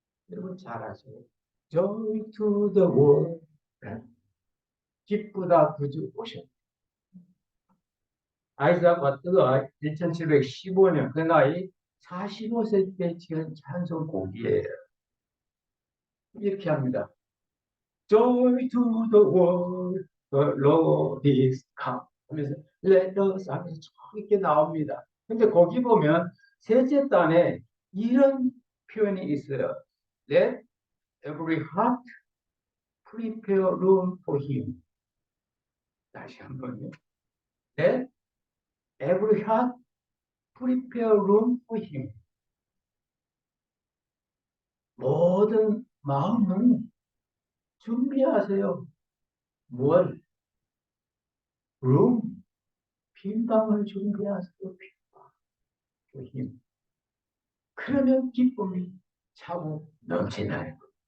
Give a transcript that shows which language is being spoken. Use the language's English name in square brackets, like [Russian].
[Korean] 여러분 잘 아세요? [English] Joy to the world. [Korean] 기쁘다 구주 오셨다. 아이작 와트가 1715년 그 나이 45세 때 지은 찬송곡이에요. 이렇게 합니다. [English] Joy to the world, the Lord is come. [Korean] 하면서 [English] Let us [Korean] 하면서 쭉 이렇게 나옵니다. 근데 거기 보면 셋째 단에 이런 표현이 있어요. [English] Let every heart prepare room for him. [Korean] 다시 한번요. [English] Let every heart prepare room for him. [Korean] 모든 마음은 준비하세요. 뭘? [English] room, [Korean] 빈 방을 준비하세요. 빈방 [English] for him. [Korean] 그러면 기쁨이 차고 넘치나요.